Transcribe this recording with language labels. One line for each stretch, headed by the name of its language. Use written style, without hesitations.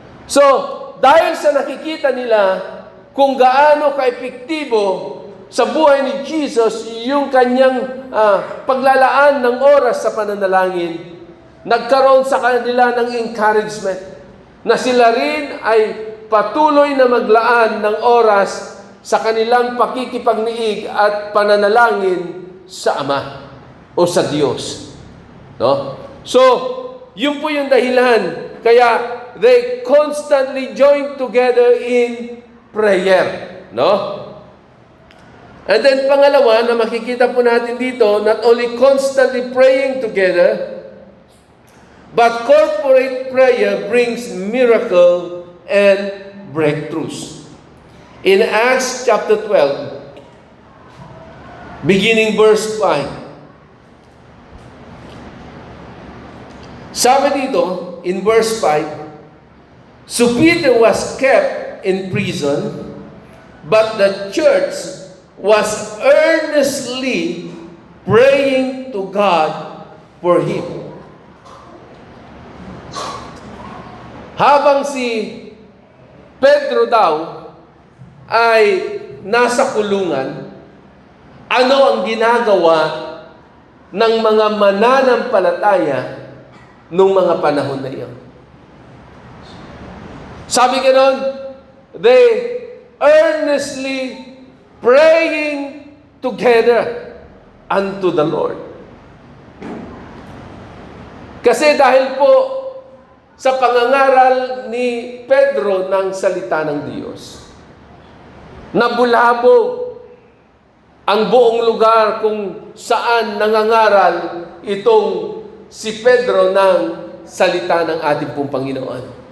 Filipino: So, dahil sa nakikita nila kung gaano ka-epektibo sa buhay ni Jesus yung kanyang paglalaan ng oras sa pananalangin, nagkaroon sa kanila ng encouragement na sila rin ay patuloy na maglaan ng oras sa kanilang pakikipagniig at pananalangin sa Ama o sa Diyos. No? So, yun po yung dahilan. Kaya,
English: they constantly join together in prayer. No? And then,
Filipino: pangalawa, na makikita po natin dito,
English: not only constantly praying together, but corporate prayer brings miracle and breakthroughs. In Acts chapter 12, beginning verse 5,
Filipino: sabi dito,
English: in verse 5, so Peter was kept in prison, but the church was earnestly praying to God for him.
Filipino: Habang si Pedro daw ay nasa kulungan, ano ang ginagawa ng mga mananampalataya nung mga panahon na iyon? Sabi ganoon,
English: they earnestly praying together unto the Lord.
Filipino: Kasi dahil po sa pangangaral ni Pedro ng salita ng Diyos, nabulabog ang buong lugar kung saan nangangaral itong si Pedro ng salita ng ating pong Panginoon.